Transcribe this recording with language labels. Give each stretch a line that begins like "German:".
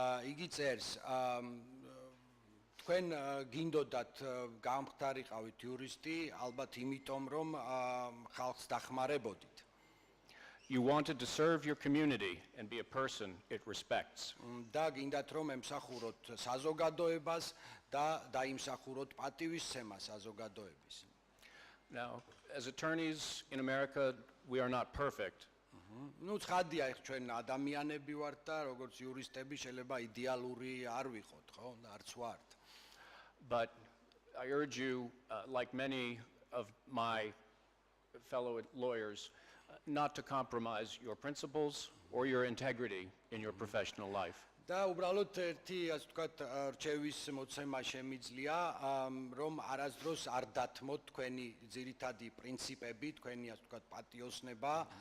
Georgian: იგი წერს, თქვენ გინდოდათ გამხდარიყავით იურისტი, ალბათ იმიტომ, რომ ხალხს დახმარებოდით.
English: You wanted to serve your community and be a person it respects.
Georgian: და გინდათ რომ ემსახუროთ საზოგადოებას და დაიმსახუროთ პატივისცემა საზოგადოების.
English: Now, as attorneys in America, we are not perfect.
Georgian: ნუ ცხადია, ჩვენ ადამიანები ვართ და როგორც იურისტები შეიძლება იდეალური არ ვიყოთ, ხო? და არც ვართ.
English: But I urge you, like many of my fellow lawyers, not to compromise your principles or your integrity in your professional life.
Georgian: და უბრალოდ ერთი, ასე ვთქვათ, რჩევის მოცემა შემიძლია, რომ არასდროს არ დათმოთ თქვენი ძირითადი პრინციპები, თქვენი, ასე ვთქვათ, პატიოსნება